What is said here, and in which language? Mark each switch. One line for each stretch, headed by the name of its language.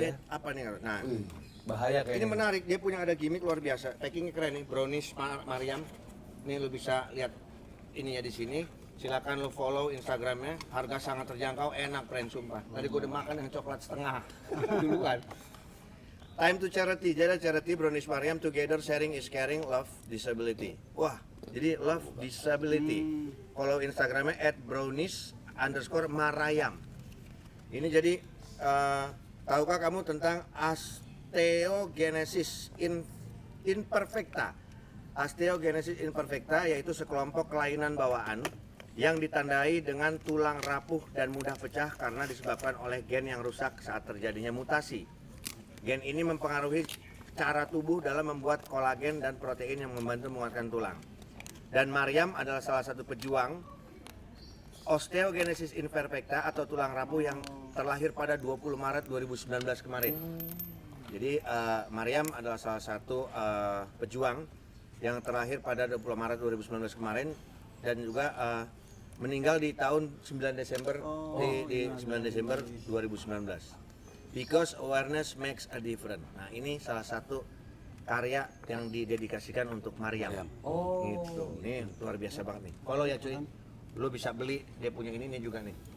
Indonesian: kayak apa nih? Nah, bahaya ini kayaknya. menarik. Dia punya ada gimmick luar biasa. Packingnya keren nih, brownies Mariam. Ini lu bisa lihat ininya di sini. Silakan lo follow Instagramnya. Harga sangat terjangkau, enak friend sumpah. Tadi gue udah makan yang coklat setengah duluan.
English: Time to charity, jadi charity brownies Mariam together sharing is caring, love disability.
Indonesian: Wah, jadi
English: love disability.
Indonesian: Follow Instagramnya @brownies_marayam. Ini jadi tahukah kamu tentang osteogenesis imperfecta? Osteogenesis imperfecta yaitu sekelompok kelainan bawaan yang ditandai dengan tulang rapuh dan mudah pecah karena disebabkan oleh gen yang rusak saat terjadinya mutasi. Gen ini mempengaruhi cara tubuh dalam membuat kolagen dan protein yang membantu menguatkan tulang. Dan Mariam adalah salah satu pejuang osteogenesis imperfecta atau tulang rapuh yang terlahir pada 20 Maret 2019 kemarin. Jadi Mariam adalah salah satu pejuang yang terlahir pada 20 Maret 2019 kemarin dan juga meninggal di tahun 9 Desember di 9 Desember 2019.
English: Because awareness makes a difference.
Indonesian: Nah, ini salah satu karya yang didedikasikan untuk Mariam. Gitu. Ini luar biasa banget nih. Kalau ya cuy, lu bisa beli dia punya ini juga nih.